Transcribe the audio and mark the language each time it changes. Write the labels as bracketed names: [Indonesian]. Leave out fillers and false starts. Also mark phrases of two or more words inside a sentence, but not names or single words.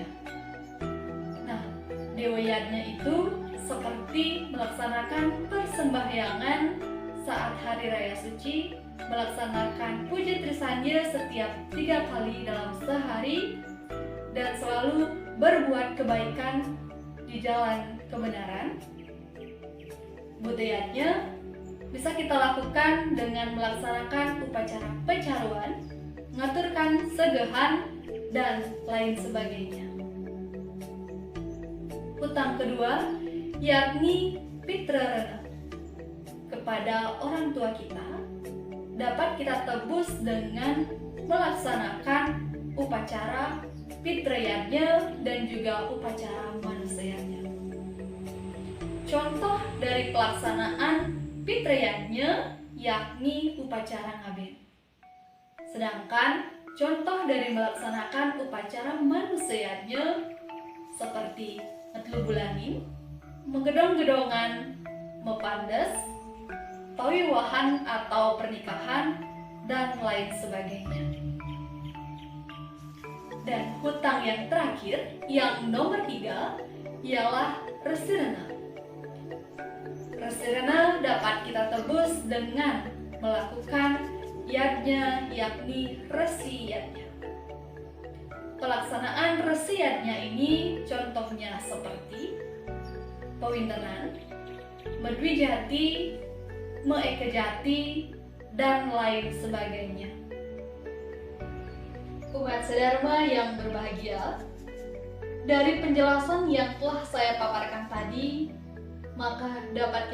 [Indonesian] Nah, Dewayatnya itu seperti melaksanakan persembahyangan saat hari raya suci, melaksanakan puja Trisanya setiap 3 kali dalam sehari, dan selalu berbuat kebaikan di jalan kebenaran. Butayatnya bisa kita lakukan dengan melaksanakan upacara pecaruan, mengaturkan segehan, dan lain sebagainya. Hutang kedua yakni Pitra Rena kepada orang tua kita dapat kita tebus dengan melaksanakan upacara pitrayatnya dan juga upacara manusayatnya. Contoh dari pelaksanaan pitrayatnya yakni upacara ngaben. Sedangkan contoh dari melaksanakan upacara manusayatnya seperti ngetlubulanin, menggedong-gedongan, mepandes, pawiwahan atau pernikahan, dan lain sebagainya. Dan hutang yang terakhir, yang nomor 3, ialah resi rena. Resi rena dapat kita tebus dengan melakukan yadnya, yakni resi yadnya. Pelaksanaan resi yadnya ini contohnya seperti pewintenan, medwijati, meekejati, dan lain sebagainya. Umat sedharma yang berbahagia, dari penjelasan yang telah saya paparkan tadi, maka dapat